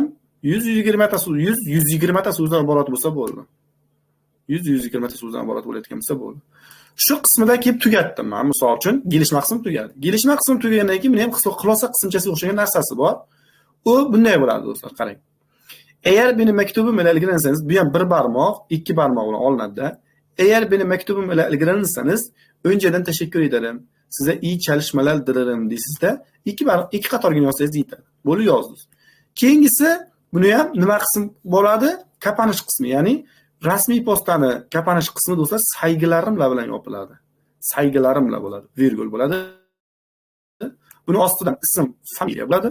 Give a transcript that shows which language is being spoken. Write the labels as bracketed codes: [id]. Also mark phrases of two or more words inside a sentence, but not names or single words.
[uz] 120 ta so'z, 120 ta so'zdan iborat bo'lsa bo'ldi. 120 ta so'zdan iborat bo'layotgan bo'lsa bo'ldi. Shu qismida kelib tugatdim men. Misol uchun gelishma qismi tugadi. Gelishma qismi tugagandan keyin men ham xulosa qismchasiga o'xshagan narsasi bor. u bunday bo'ladi do'stlar, qarang. [tr] Eğer benim mektubum ile ilgilenirseniz, [uz] bu ham bir barmoq, ikki barmoq bilan olinadi. [tr] Eğer benim mektubum ile ilgilenirseniz, önceden teşekkür ederim. Size iyi çalışmalar dilerim [uz] deysizda, ikki qatorga yozsangiz yetadi. Bo'lib yozdingiz. Keyingisi buni ham nima qism bo'ladi? Kapanish qismi, ya'ni rasmiy postani kapanish qismi do'stlar saygılarim bilan yopiladi. Saygılarim bilan bo'ladi. Virgul bo'ladi. Buni ostidan ism, familiya bo'ladi.